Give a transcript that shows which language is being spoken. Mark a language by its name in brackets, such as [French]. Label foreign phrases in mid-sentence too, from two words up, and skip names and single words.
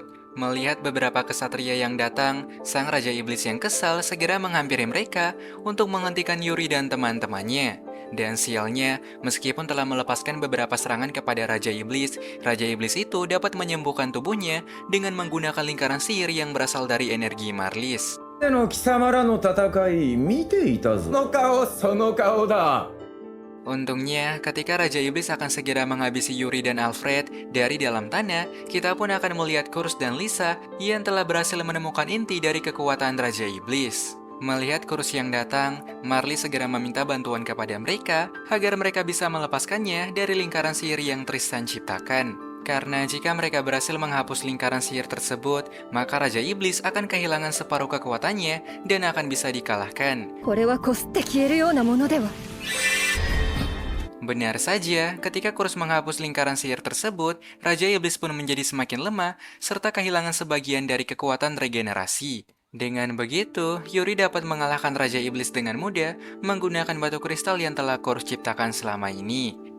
[Indonesian] Melihat beberapa kesatria yang datang, sang Raja Iblis yang kesal segera menghampiri mereka untuk menghentikan Yuri dan teman-temannya. Dan sialnya, meskipun telah melepaskan beberapa serangan kepada Raja Iblis itu dapat menyembuhkan tubuhnya dengan menggunakan lingkaran sihir yang berasal dari energi Marlis. [Japanese] の貴様らの戦い見ていたぞ。その顔だ。 [Indonesian] Untungnya, ketika Raja Iblis akan segera menghabisi Yuri dan Alfred dari dalam tanah, kita pun akan melihat Kurus dan Lisa yang telah berhasil menemukan inti dari kekuatan Raja Iblis. Melihat Kurus yang datang, Marlis segera meminta bantuan kepada mereka agar mereka bisa melepaskannya dari lingkaran sihir yang Tristan ciptakan. Karena jika mereka berhasil menghapus lingkaran sihir tersebut, maka Raja Iblis akan kehilangan separuh kekuatannya dan akan bisa dikalahkan. [Japanese] これはこすって消えるようなものでは。 [Indonesian] Benar saja, ketika Kurus menghapus lingkaran sihir tersebut, Raja Iblis pun menjadi semakin lemah serta kehilangan sebagian dari kekuatan regenerasi. Dengan begitu, Yuri dapat mengalahkan Raja Iblis dengan mudah menggunakan batu kristal yang telah Kurus ciptakan selama ini.